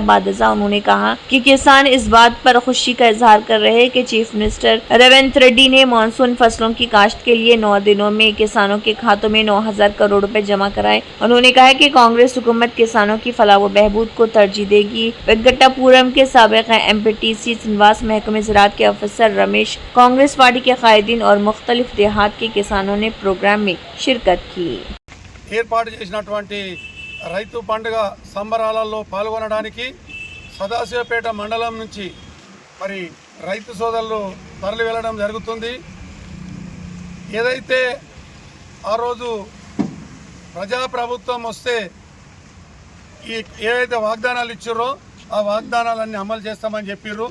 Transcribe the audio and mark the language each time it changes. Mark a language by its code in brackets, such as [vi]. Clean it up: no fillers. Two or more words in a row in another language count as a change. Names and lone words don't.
[ur] بعد ازاں انہوں نے کہا کہ کسان اس بات پر خوشی کا اظہار کر رہے ہیں کہ [en] chief minister [ur] ریونت ریڈی نے مانسون فصلوں کی کاشت کے لیے 9 دنوں میں کسانوں کے کھاتوں میں 9,000 کروڑ روپے جمع کرائے۔ انہوں نے کہا کہ کانگریس حکومت کسانوں کی فلاح و بہبود کو ترجیح دے گی۔ وینکٹا پورم کے سابق MPTC سنواس محکمہ زراعت کے افسر رمیش، کانگریس پارٹی کے قائدین اور مختلف دیہات کے کسانوں نے پروگرام میں شرکت کی۔ [te] ఏర్పాటు చేసినటువంటి రైతు పండుగ సంబరాలలో పాల్గొనడానికి సదాశివపేట మండలం నుంచి మరి రైతు సోదరులు తరలి వెళ్ళడం జరుగుతుంది। ఏదైతే ఆ రోజు ప్రజాప్రభుత్వం వస్తే ఏదైతే వాగ్దానాలు ఇచ్చారో ఆ వాగ్దానాలన్నీ అమలు చేస్తామని చెప్పిర్రు।